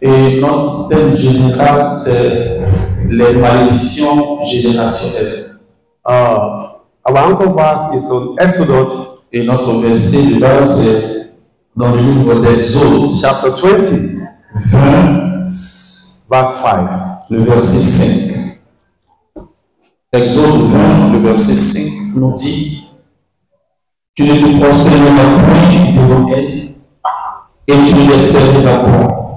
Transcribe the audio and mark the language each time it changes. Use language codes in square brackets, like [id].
[fr] Et notre thème général, c'est les malédictions générationnelles. [en] Our anchor verse is on Exodus. [fr] Et notre verset de base est dans le livre d'Exode, [en] chapter 20, 20, verse 5. [fr] Le verset 5. Exode 20, le verset 5 nous dit: Tu ne te prosterneras point devant elle, et tu ne les serviras point.